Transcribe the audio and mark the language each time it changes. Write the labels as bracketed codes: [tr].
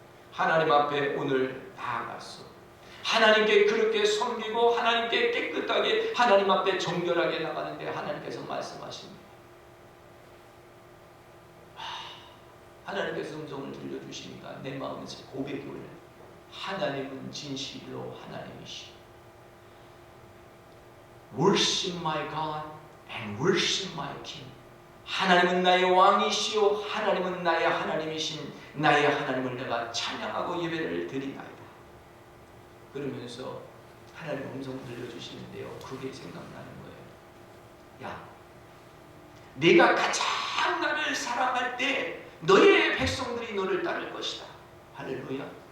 [ko] 하나님 앞에 오늘 나아가서 하나님께 그렇게 섬기고 하나님께 깨끗하게 하나님 앞에 정결하게 나가는데 하나님께서 말씀하십니다. 하나님께서 음성을 들려주시니까 내 마음에서 고백이 올라요. 하나님은 진실로 하나님이시. [en] Worship my God and worship my King. [ko] 하나님은 나의 왕이시오. 하나님은 나의 하나님이신 나의 하나님을 내가 찬양하고 예배를 드리나이다. 그러면서 하나님 음성을 들려주시는데요. 그게 생각나는 거예요. 야, 네가 가장 나를 사랑할 때 너의 백성들이 너를 따를 것이다. 할렐루야.